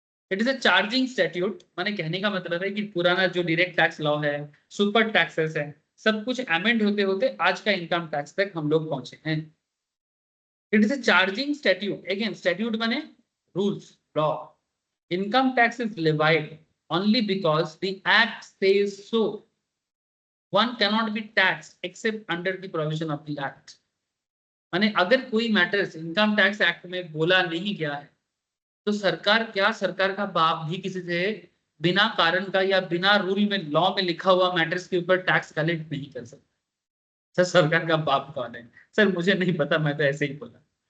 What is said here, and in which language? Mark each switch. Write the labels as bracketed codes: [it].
[en] it is a charging statute, [hi] माने कहने का मतलब है कि पुराना जो डायरेक्ट टैक्स लॉ है, सुपर टैक्सेस है, सब कुछ अमेंड होते होते आज का इनकम टैक्स तक हम लोग पहुंचे हैं। [en] It is a charging statute. Again statute माने rules, law. [hi] Income tax is levied [en] only because the act says so. One cannot be taxed except under the provision of the act. [hi] माने अगर कोई matters income tax act में बोला नहीं गया है तो सरकार क्या, सरकार का बाप भी किसी से बिना कारण का या बिना रूल में लॉ में लिखा हुआ मैटर्स के ऊपर टैक्स कलेक्ट नहीं कर सकता। सर सरकार का बाप कौन है? सर मुझे नहीं पता, मैं तो ऐसे ही बोला।